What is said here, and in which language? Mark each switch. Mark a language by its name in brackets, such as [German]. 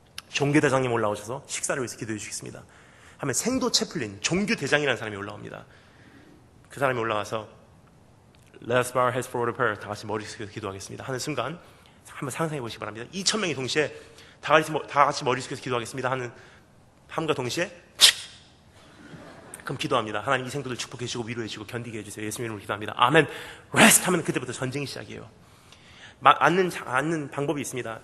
[Korean] 종교대장님 올라오셔서 식사를 위해서 기도해 주시겠습니다. 하면 생도 채플린, 종교대장이라는 사람이 올라옵니다. 그 사람이 올라와서 [English] Let's bow our heads for a prayer. [Korean] 다 같이 머리 숙여서 기도하겠습니다. 하는 순간 한번 상상해 보시기 바랍니다. 2,000명이 동시에 다 같이 머리 숙여서 기도하겠습니다. 하는 함과 동시에 그럼 기도합니다. 하나님 이 생도들 축복해 주시고 위로해 주시고 견디게 해주세요. 예수님 이름으로 기도합니다. 아멘. 레스트 하면 그때부터 전쟁이 시작이에요. 앉는 방법이 있습니다.